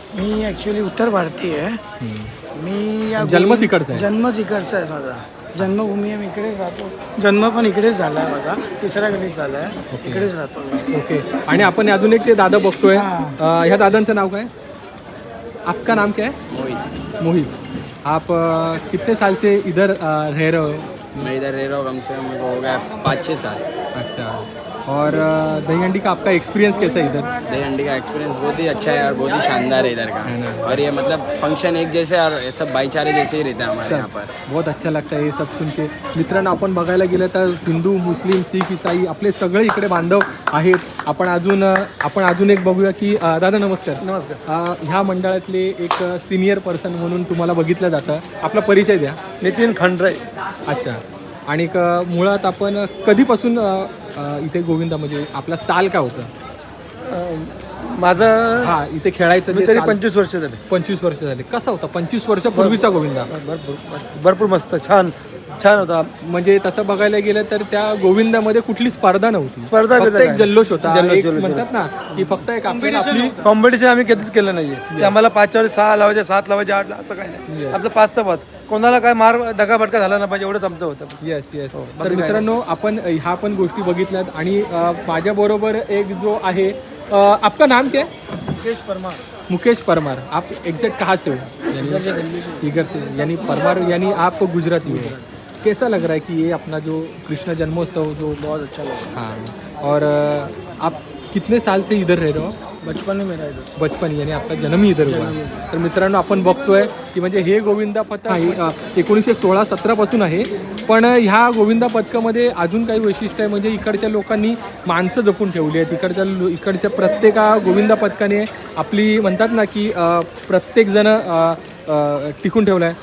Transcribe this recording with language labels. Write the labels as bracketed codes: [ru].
[mr] मी actually उत्तर भारतीय आहे. मी या जन्मच इकडचा आहे? जन्मच इकडचा आहे माझा. जन्मभूमी आहे, मी इकडेच राहतो. जन्म पण इकडेच झाला आहे माझा, तिसऱ्या गल्लीत झाला आहे. इकडेच राहतो मी. ओके. आणि आपण अजून एक ते दादा बघतोय, ह्या दादांचं नाव काय? [hi] आपका नाम क्या है? मोहित. आप कितने साल से इधर रह रहे हो? मैं इधर रह रहा हूँ कम से कम मेरे को हो गया 5-6 साल. अच्छा. और दही हंडी का आपका एक्सपीरियंस कैसा है इधर? दही हंडी का एक्सपीरियंस बहुत ही अच्छा है और बहुत ही शानदार है इधर का. और ये मतलब फंक्शन एक जैसे और सब भाईचारे जैसे ही रहता है हमारे यहाँ पर. बहुत अच्छा लगता है हे सब सुन के. [mr] मित्रांनो, आपण बघायला गेलं तर हिंदू, मुस्लिम, शीख, ईसाई आपले सगळे इकडे बांधव आहेत. आपण अजून एक बघूया की दादा नमस्कार. नमस्कार. ह्या मंडळातले एक सिनियर पर्सन म्हणून तुम्हाला बघितलं जातं. आपला परिचय द्या. नितीन खंडरे. अच्छा. आणि मुळात आपण कधीपासून इथे गोविंदा म्हणजे आपला साल काय होतं? माझं हा, इथे खेळायचं जे तरी साल- 25 वर्ष झाले. 25 वर्ष झाले. कसा होता 25 वर्षापूर्वीचा गोविंदा? भरपूर मस्त, छान होता. म्हणजे तसं बघायला गेलं तर त्या गोविंदामध्ये कुठली स्पर्धा नव्हती. स्पर्धा फक्त बिर्धा एक नाही. जल्लोष होता. जल्लोष, एक जल्लोष. म्हणतात ना की फक्त एक आपल्याला आपली कॉम्पिटिशन आम्ही कधीच केलं नाहीये. आम्हाला 5च्या वर 6 लावायचे, 7 लावायचे, 8 असं काही नाही. आपलं 5चा 5. कोणाला काय मार दगाफटका झाला ना पाहिजे एवढंच आमचं होतं. येस. तर मित्रांनो, आपण ह्या पण गोष्टी बघितल्यात. आणि माझ्याबरोबर एक जो आहे, [hi] आपका नाम क्या है? मुकेश परमार. आप एग्जैक्ट कहाँ से हो? इधर से, यानी परमार यानी आप गुजराती हो. कैसा लग रहा है कि ये अपना जो कृष्ण जन्मोत्सव जो बहुत अच्छा लगा? हाँ. और आप कितने साल से इधर रह रहे हो? बचपन में मेरा इधर. बचपन यानी आपला जन्म इधर हुआ. [mr] तर मित्रांनो, आपण बघतोय की म्हणजे हे गोविंदा पथक आहे 1916-17 पासून आहे. पण ह्या गोविंदा पथकामध्ये अजून काही वैशिष्ट्य आहे. म्हणजे इकडच्या लोकांनी माणसं जपून ठेवली आहेत. इकडच्या प्रत्येक गोविंदा पथकाने आपली म्हणतात ना की प्रत्येकजण टिकून ठेवला आहे.